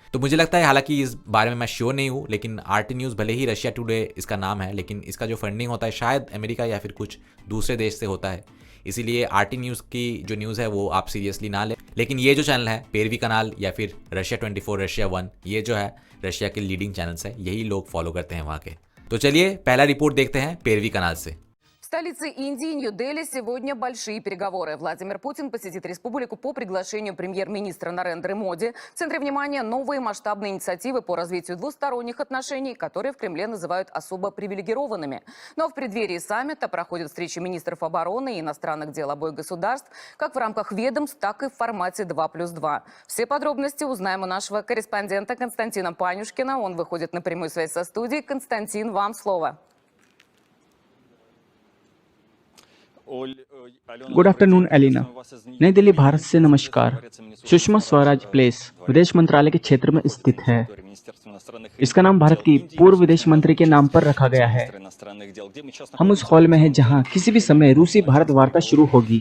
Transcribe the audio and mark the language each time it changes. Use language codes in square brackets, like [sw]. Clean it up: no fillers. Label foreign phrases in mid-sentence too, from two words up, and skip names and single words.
[hi] तो मुझे लगता है, हालांकि इस बारे में मैं श्योर नहीं हूँ, लेकिन RT न्यूज़ भले ही रशिया टुडे इसका नाम है, लेकिन इसका जो फंडिंग होता है शायद अमेरिका या फिर कुछ दूसरे देश से होता है। इसीलिए RT न्यूज़ की जो न्यूज़ है वो आप सीरियसली ना लें। लेकिन ये जो चैनल है पेरवी कनाल या फिर रशिया 24, रशिया 1, ये जो है रशिया के [en] leading channels [hi] है, यही लोग फॉलो करते हैं वहाँ के। तो चलिए पहला रिपोर्ट देखते हैं पेरवी कनाल से। [ru] В столице Индии, Нью-Дели, сегодня большие переговоры. Владимир Путин посетит республику по приглашению премьер-министра Нарендры Моди. В центре внимания новые масштабные инициативы по развитию двусторонних отношений, которые в Кремле называют особо привилегированными. Но в преддверии саммита проходят встречи министров обороны и иностранных дел обоих государств, как в рамках ведомств, так и в формате 2+2. Все подробности узнаем у нашего корреспондента Константина Панюшкина. Он выходит на прямую связь со студией. Константин, вам слово. [en] Good afternoon Elina. [hi] नई दिल्ली, भारत से नमस्कार। सुषमा स्वराज प्लेस विदेश मंत्रालय के क्षेत्र में स्थित है। इसका नाम भारत की पूर्व विदेश मंत्री के नाम पर रखा गया है। हम उस हॉल में हैं जहां किसी भी समय रूसी भारत वार्ता शुरू होगी।